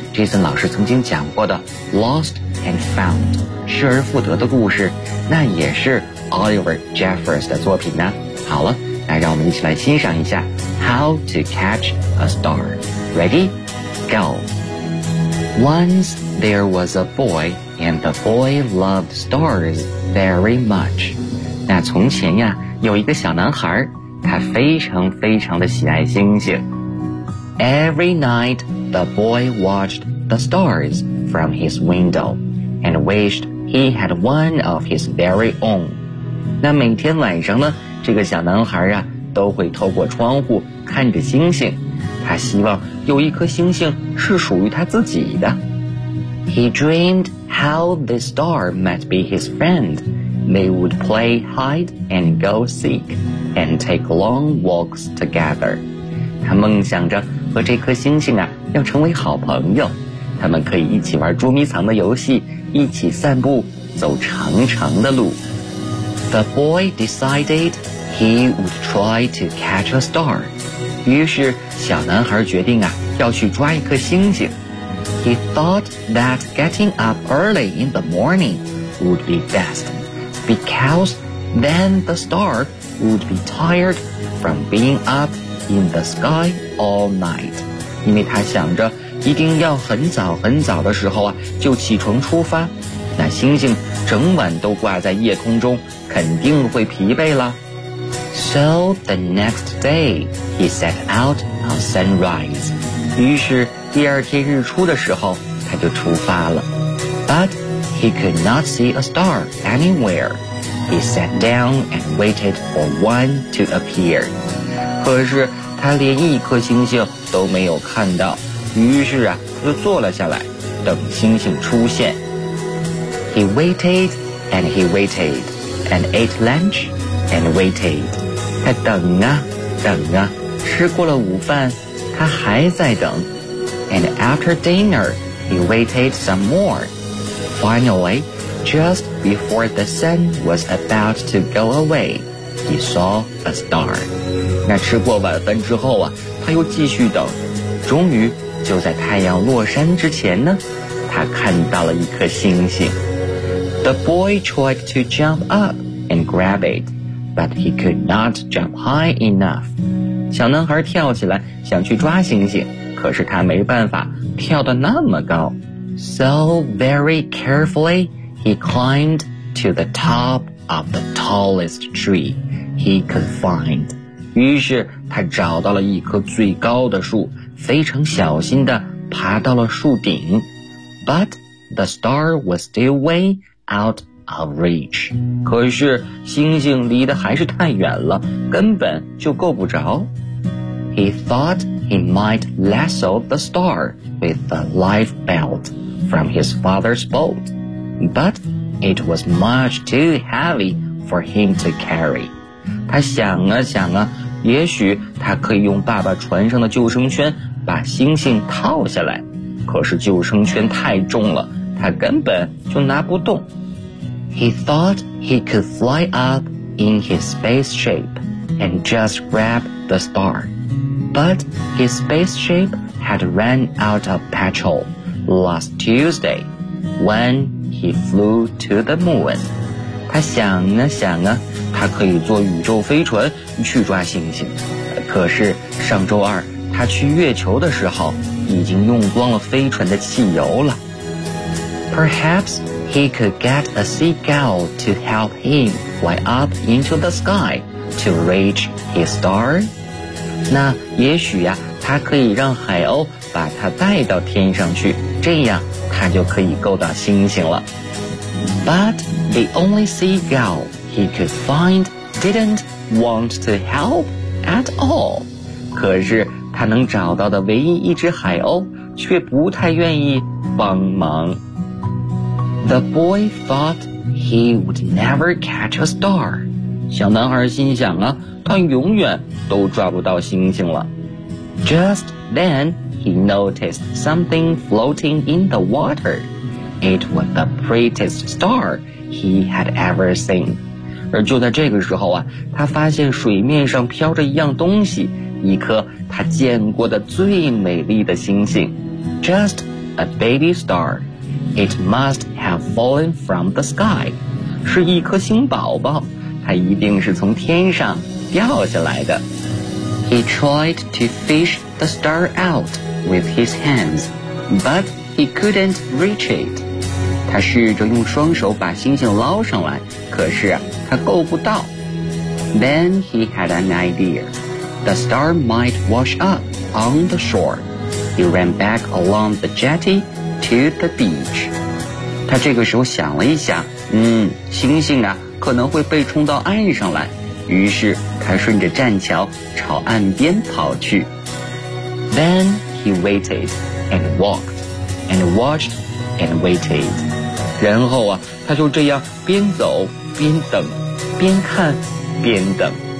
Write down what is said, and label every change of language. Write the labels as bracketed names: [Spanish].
[Chinese] Jason 老师曾经讲过的 Lost and Found失而复得的故事，那也是 Oliver Jeffers 的作品呢。好了，那让我们一起来欣赏一下 How to Catch a Star. [English] Ready? Go! Once there was a boy, and the boy loved stars very much. [Chinese] 那从前呀，有一个小男孩，他非常非常的喜爱星星。 [English] Every night, the boy watched the stars from his window and wished he had one of his very own. [Chinese] 那每天晚上呢，这个小男孩啊，都会透过窗户看着星星，他希望有一颗星星是属于他自己的。 [English] He dreamed how the star might be his friend. They would play hide and go seek and take long walks together. [Chinese] 他梦想着和这颗星星啊，要成为好朋友，他们可以一起玩捉迷藏的游戏，一起散步，走长长的路。 [English] The boy decided he would try to catch a star. [Chinese] 于是小男孩决定啊，要去抓一颗星星。 [English] He thought that getting up early in the morning would be best, because then the star would be tired from being up in the sky all night. [Chinese] 因为他想着一定要很早很早的时候啊，就起床出发，那星星整晚都挂在夜空中，肯定会疲惫了。 [English] So the next day, he set out on sunrise. [Chinese] 于是第二天日出的时候，他就出发了。 [English] But he could not see a star anywhere. he sat down and waited for one to appear. [Chinese] 可是他连一颗星星都没有看到，于是啊，他就坐了下来，等星星出现。 [English] He waited and he waited and ate lunch and waited. [Chinese] 他等啊等啊，吃过了午饭，他还在等。 [English] And after dinner, he waited some more. Finally, just before the sun was about to go away, he saw a star. [Chinese] 那吃过晚饭之后啊，他又继续等。终于就在太阳落山之前呢，他看到了一颗星星。 [English] The boy tried to jump up and grab it, but he could not jump high enough. [Chinese] 小男孩跳起来想去抓星星，可是他没办法跳得那么高。 [English] So very carefully, he climbed to the top of the tallest tree he could find. [Chinese] 于是他找到了一棵最高的树，非常小心地爬到了树顶。 [English] But the star was still way out of reach. [Chinese] 可是星星离得还是太远了，根本就够不着。 [English] He thought he might lasso the star with a life belt from his father's boat, but it was much too heavy for him to carry. [Chinese] 他想啊想啊，也许他可以用爸爸船上的救生圈把星星套下来，可是救生圈太重了，他根本就拿不动。 [English] He thought he could fly up in his spaceship and just grab the star. But his spaceship had run out of petrol last Tuesday when he flew to the moon. [Chinese] 他想啊想啊，他可以坐宇宙飞船去抓星星。可是上周二他去月球的时候已经用光了飞船的汽油了。 [English] Perhaps he could get a seagull to help him fly up into the sky to reach his star? [Chinese] 那也许呀、啊、他可以让海鸥把他带到天上去，这样他就可以够到星星了。 [English] But the only seagull he could find didn't want to help at all. [Chinese] 可是他能找到的唯一一只海鸥却不太愿意帮忙。 [English] The boy thought he would never catch a star. [Chinese] 小男孩心想啊，他永远都抓不到星星了。 [English] Just then, he noticed something floating in the water. It was the prettiest star he had ever seen. [Chinese] 而就在这个时候啊，他发现水面上飘着一样东西，一颗他见过的最美丽的星星。 [English] Just a baby star. It must have fallen from the sky. [Chinese] 是一颗星宝宝，它一定是从天上掉下来的。 [English] He tried to fish the star out with his hands, but he couldn't reach it. [Chinese] 他试着用双手把星星捞上来，可是他够不到。 [English] Then he had an idea. The star might wash up on the shore. He ran back along the jetty to the beach. [Chinese] 他这个时候想了一下，星星啊，可能会被冲到岸上来。于是他顺着栈桥朝岸边跑去。 Then he waited and walked and watched and waited. 然后啊，他就这样边走边等，边看边等。